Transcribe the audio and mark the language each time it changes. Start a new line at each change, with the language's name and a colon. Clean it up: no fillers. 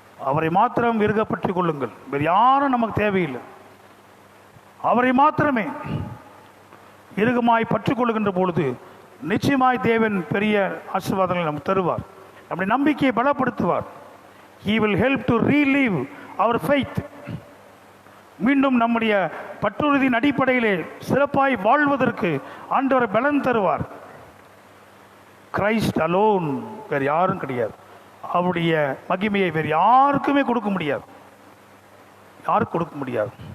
Tamil: அவரை மாத்திரம் விருகப்பற்றி கொள்ளுங்கள், வேறு யாரும் நமக்கு தேவையில்லை. அவரை மாத்திரமே இறுகமாய் பற்றி கொள்ளுகின்ற பொழுது நிச்சயமாய் தேவன் பெரிய ஆசீர்வாதங்களை நமக்கு தருவார், நம்முடைய நம்பிக்கையை பலப்படுத்துவார்.
English: He will help to relive our faith.
Tamil: மீண்டும் நம்முடைய பற்றுறுதியின் அடிப்படையிலே சிறப்பாய் வாழ்வதற்கு ஆண்டவர் பலன் தருவார்.
English: Christ alone,
Tamil: வேறு யாரும் கிடையாது. அவருடைய மகிமையை வேறு யாருக்குமே கொடுக்க முடியாது, யாருக்கு கொடுக்க முடியாது.